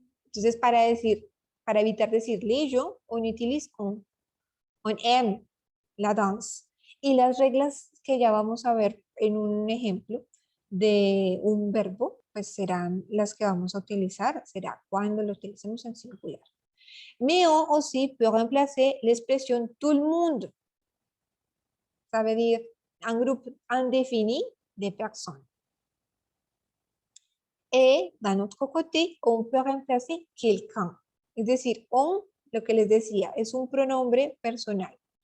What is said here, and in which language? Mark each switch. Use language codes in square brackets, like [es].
[es] Entonces, para evitar decir [fr] les gens, on utilise on aime la danse. [es] Y las reglas que ya vamos a ver en un ejemplo de un verbo, pues serán las que vamos a utilizar, será cuando lo utilicemos en singular. [fr] Mais on aussi peut remplacer l'expression tout le monde. Ça veut dire un groupe indéfini de personnes. Et d'un autre côté, on peut remplacer quelqu'un. [es] Es decir, on, lo que les decía, es un pronombre personal.